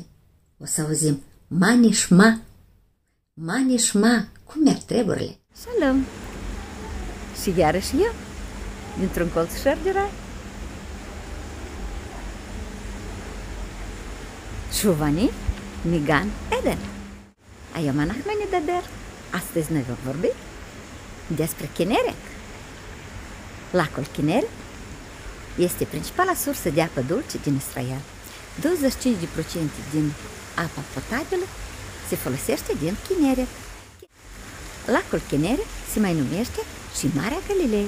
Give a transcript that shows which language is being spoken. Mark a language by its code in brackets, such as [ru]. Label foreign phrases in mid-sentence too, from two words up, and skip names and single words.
[ro] O să auzim manishma. Manishma. Cum merg treburile? Shalom. Și iarăși eu, dintr-un colț șer de rai. [he] שוב אני מגן עדן. היום אנחנו נדבר. [ro] Astăzi noi vom vorbi despre Kinneret. Lacul Kinneret este principala sursă de apă dulce din Israel. 25% din apa potabilă se folosește din Kinneret. Lacul Kinneret se mai numește și Marea Galilei.